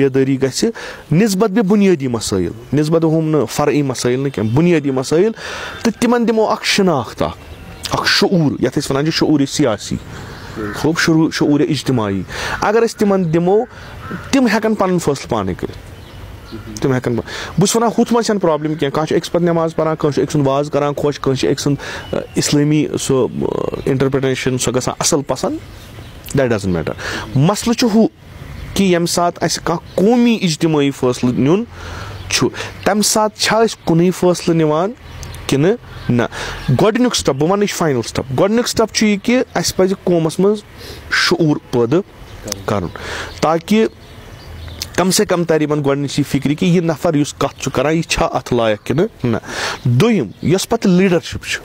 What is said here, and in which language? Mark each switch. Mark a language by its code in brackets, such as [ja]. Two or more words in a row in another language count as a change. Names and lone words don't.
[ks] بیدٲری گژھِ نسبت بے بُنیٲدی مسٲیِل نسبت ہُم نہٕ فرعی مسٲیِل نہٕ کینٛہہ بُنیٲدی مسٲیِل تہٕ تِمن دِمو اکھ شناخت اکھ شعوٗر یَتھ أسۍ وَنان چھِ شعوٗرِ سیاسی شعوٗرِ اِجتِماعی اگر أسۍ تِمن دِمو تِم ہٮ۪کن پنُن فٲصلہٕ پانے کٔرِتھ تِم ہٮ۪کن بہٕ چھُس وَنان ہُتھ منٛز چھنہٕ پرابلِم کینٛہہ کانٛہہ چھُ أکِس پتہٕ نٮ۪ماز پران کٲنٛسہِ چھُ أکۍ سُنٛد واز کران خۄش کٲنٛسہِ چھِ أکۍ سُنٛد اِسلٲمی سُہ اِنٹرپرٹیشن سۄ گژھان اَصٕل پسنٛد [en] that doesn't matter [ks] مسلہٕ چھُ ہُہ کہِ ییٚمہِ ساتہٕ اَسہِ کانٛہہ قومی اِجتِمٲعی فٲصلہٕ نیُن چھُ تَمہِ ساتہٕ چھا أسۍ کُنُے فٲصلہٕ نِوان کِنہٕ نہ گۄڈٕنیُک سٹیپ بہٕ وَنہٕ یہِ چھُ [en] final step [ks] گۄڈٕنیُک سٹیپ چھُ یہِ کہِ اَسہِ پَزِ قومَس منٛز شعوٗر پٲدٕ کَرُن تاکہِ کم سے کم تَرِ یِمن گۄڈٕنِچی فِکرِ کہِ یہِ نفر یُس کَتھ چھُ کران یہِ چھا اَتھ لایق کِنہٕ نہ دوٚیِم یۄس پَتہٕ لیٖڈرشِپ